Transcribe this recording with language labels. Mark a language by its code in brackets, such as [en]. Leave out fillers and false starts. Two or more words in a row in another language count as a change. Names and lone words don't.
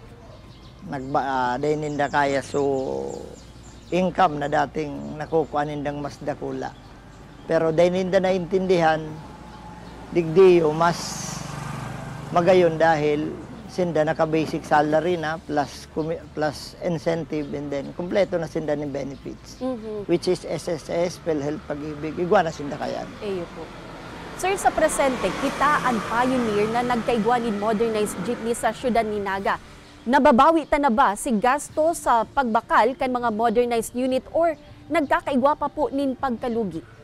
[bik] Di nila kaya so income na dating nakukuha nindang mas dakula. [tl] Pero di nila naintindihan, [bik] digdiyo mas magayon dahil sinda naka- [en] basic salary [bik] na [en] plus incentive and then [bik] kumpleto na sinda ng benefits. [en] Which is [bik] SSS, PhilHealth, Pag-ibig. Igwa na sinda kaya. Eyo po. Sir, sa presente, kita ang pioneer na nagkaigwanin [en] modernized jeepney [bik] sa siyudad ni Naga. Nababawi ta na ba si gasto sa pagbakal kan mga [en] modernized unit [bik] or nagkakaigwa pa po nin pagkalugi?